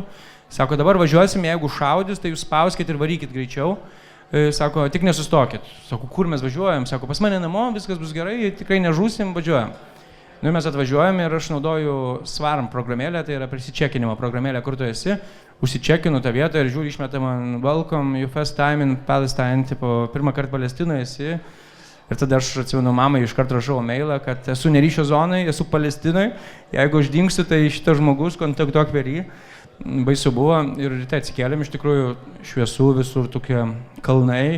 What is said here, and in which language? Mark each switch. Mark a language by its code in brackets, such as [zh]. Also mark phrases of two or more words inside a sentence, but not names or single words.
[lt] Sako, dabar važiuosim, jeigu šaudys, tai jūs spauskit ir varykit greičiau. Sako, tik nesustokit. Sako, kur mes važiuojam? Sako, pas mane namo, viskas bus gerai, tikrai nežūsim, važiuojam. Nu, mes atvažiuojam ir aš naudoju Svarm programėlę, tai yra prisičekinimo programėlė, kur tu esi. Užsičekinu tą vietą ir žiūri, išmeta man [en] welcome, you first time in Palestine, [lt] tipo, pirmą kartą Palestinoje esi. Ir tada aš atsimenu mamai, iškart rašau mailą, kad esu neryšio zonai, esu Palestinoje, jeigu aš dingsiu, tai šitas žmogus kontaktuok per jį. Baisu buvo ir ryte atsikėlėm, iš tikrųjų šviesų visur tokie kalnai.